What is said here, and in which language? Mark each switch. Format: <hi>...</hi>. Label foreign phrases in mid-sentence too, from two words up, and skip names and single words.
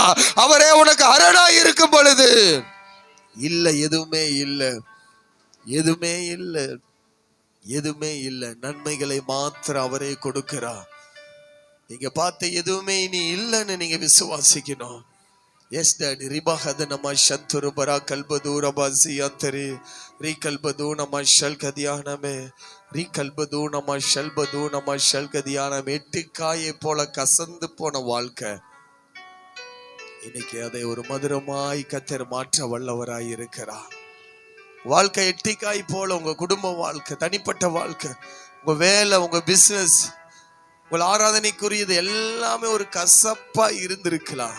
<ta>அவரே உனக்கு அரணாய் இருக்கும் பொழுது இல்ல, எதுவுமே இல்ல, எதுவுமே இல்ல, எதுவுமே இல்ல. நன்மைகளை மாத்திரம் அவரே கொடுக்கிறார். நீங்க பார்த்த எதுவுமே இனி இல்லைன்னு நீங்க விசுவாசிக்கணும்.</ta> <en>Yes, Daddy. Ribahad nama shanturu bara kalbadu rabazi antare rikalbadu nama shalkadiyana me rikalbadu nama shalbadu nama shalkadiyana me</en> <ta>எட்டுக்காயை போல கசந்து போன வாழ்க்கை இன்னைக்கு அதை ஒரு மதுரமாய் கர்த்தர் மாற்ற வல்லவராய் இருக்கிறார். வாழ்க்கை எட்டிக்காய் போல உங்க குடும்ப வாழ்க்கை, தனிப்பட்ட வாழ்க்கை, உங்க வேலை, உங்க பிசினஸ், உங்கள் ஆராதனைக்குரியது எல்லாமே ஒரு கசப்பா இருந்திருக்கலாம்.</ta>